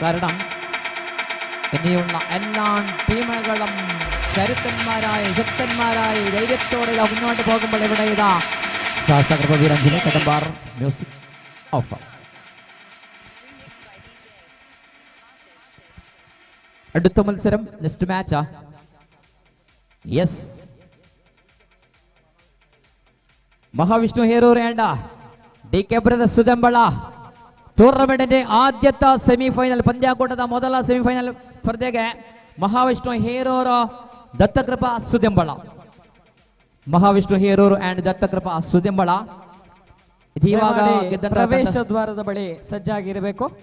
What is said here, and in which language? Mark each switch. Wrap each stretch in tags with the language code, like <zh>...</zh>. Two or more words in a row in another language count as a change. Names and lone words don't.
<ml>കാരണം ഇനിയുള്ള എല്ലാ ടീമുകളും കരുത്തന്മാരായി ശക്തന്മാരായി ധൈര്യത്തോടെ മുന്നോട്ട് പോകുമ്പോൾ ഇവിടെ ഇതാ ശാസ്താകൃപ വീരാഞ്ജനേയ കടമ്പാർ</ml> <en>music off.</en> <ml>അടുത്ത മത്സരം</ml> <en>next match.</en> <kn>യെസ്, മഹാവിഷ്ണു ഹേരൂർ ആൻഡ് DK ബ്രദർസ് സുദമ്പള ಟೂರ್ನಮೆಂಟ್ನ ಆದ್ಯತೆ ಸೆಮಿಫೈನಲ್ ಪಂದ್ಯಾಕೂಟದ ಮೊದಲ ಸೆಮಿಫೈನಲ್ ಸ್ಪರ್ಧೆಗೆ ಮಹಾವಿಷ್ಣು ಹೇರೂರು ದತ್ತಕೃಪಾ ಸುದೆಂಬಳ. ಮಹಾವಿಷ್ಣು ಹೇರೂರು ಅಂಡ್ ದತ್ತಕೃಪಾ ಸುದೆಂಬಳ ಇವಾಗ ಪ್ರವೇಶ ದ್ವಾರದ ಬಳಿ ಸಜ್ಜಾಗಿರಬೇಕು.</kn>